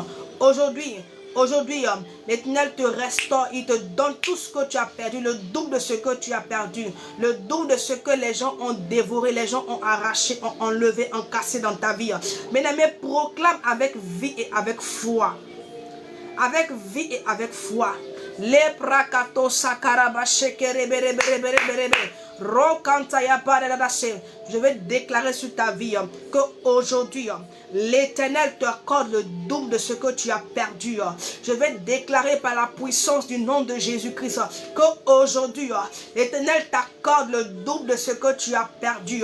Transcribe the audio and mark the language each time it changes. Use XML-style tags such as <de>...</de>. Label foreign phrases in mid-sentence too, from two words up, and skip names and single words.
<fr>Aujourd'hui, l'Éternel te restaure, il te donne tout ce que tu as perdu, le double de ce que tu as perdu, le double de ce que les gens ont dévoré, les gens ont arraché, ont enlevé, ont cassé dans ta vie. Bien-aimé, proclame avec vie et avec foi. Avec vie et avec foi. Les prakato sakaraba shekere bere bere bere bere bere. Je vais déclarer sur ta vie qu'aujourd'hui, l'Éternel te accorde le double de ce que tu as perdu. Je vais déclarer par la puissance du nom de Jésus-Christ qu'aujourd'hui, l'Éternel t'accorde le double de ce que tu as perdu.</fr>